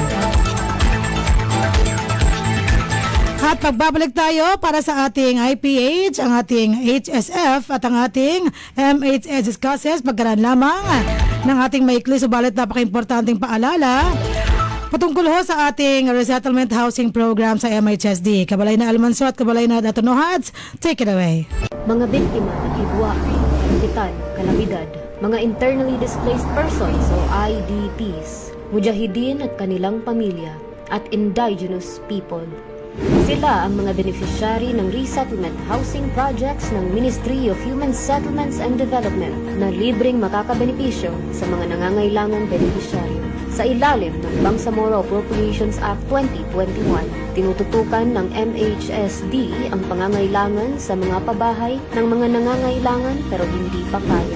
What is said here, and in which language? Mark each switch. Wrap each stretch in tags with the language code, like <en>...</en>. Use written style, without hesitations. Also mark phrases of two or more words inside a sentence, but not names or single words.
<tl>At pagbabalik tayo para sa ating IPH, ang ating HSF at ang ating MHS discusses pagkaraan lamang ng ating maikli subalit napaka-importanting paalala patungkol ho sa ating</tl> <en>resettlement housing program</en> <tl>sa MHSD. Kabalay na Almanso at Kabalay na Datonohads,</tl> <en>take it away.</en> <tl>Mga biktima ng hidwa, kapitan, kalamidad, mga</tl> <en>internally displaced persons</en> <tl>o IDPs, mujahideen at kanilang pamilya, at indigenous people. Sila ang mga beneficiary ng</tl> <en>resettlement housing projects</en> <tl>ng Ministry of Human Settlements and Development na libreng makakabenepisyo sa mga nangangailangang beneficiaryo. Sa ilalim ng Bangsamoro Appropriations Act 2021, tinututukan ng MHSD ang pangangailangan sa mga pabahay ng mga nangangailangan pero hindi pa kaya.</tl>